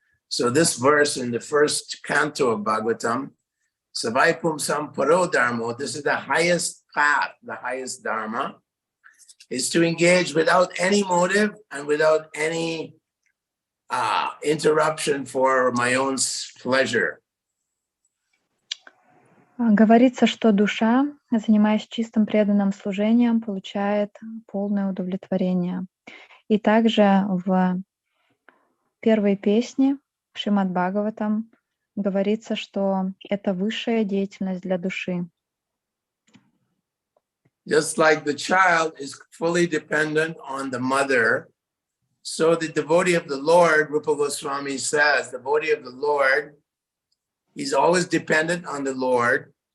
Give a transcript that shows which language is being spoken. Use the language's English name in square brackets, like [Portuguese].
[English] So this verse in the 1st canto of Bhagavatam, [Sanskrit] Savai Pumsam Paro Dharmo, [English] this is the highest path, the highest dharma, is to engage without any motive and without any interruption for my own pleasure. [Russian] Говорится, что душа, занимаясь чистым преданным служением, получает полное удовлетворение. И также в 1 песне Шримад Бхагаватам говорится, что это высшая деятельность для души. [English] Just like the child is fully dependent on the mother, so the devotee of the Lord, Rupa Goswami says, the devotee of the Lord, he's always dependent on the Lord.